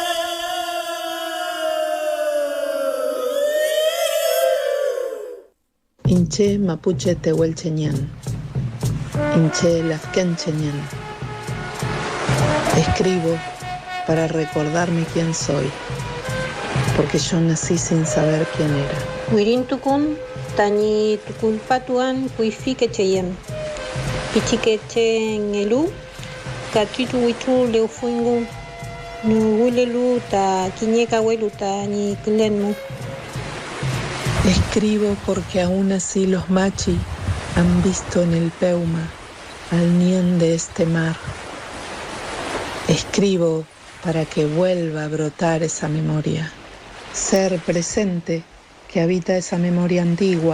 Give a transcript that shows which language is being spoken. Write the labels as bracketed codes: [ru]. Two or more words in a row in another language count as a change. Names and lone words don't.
[arn] Inche mapuche tehuelcheñán, Inche lafkencheñán. [es] Escribo para recordarme quién soy, porque yo nací sin saber quién era. [arn] Wirin tukun, tañi tukun patuan, puifi quecheyem. Pichiqueche en elú, catuitu huitu leufuingu, nuhulelu ta quiñeca huelu ta ni clenmu. [es] Escribo porque aún así los machi han visto en el Peuma al nien de este mar. Escribo para que vuelva a brotar esa memoria. Ser presente que habita esa memoria antigua.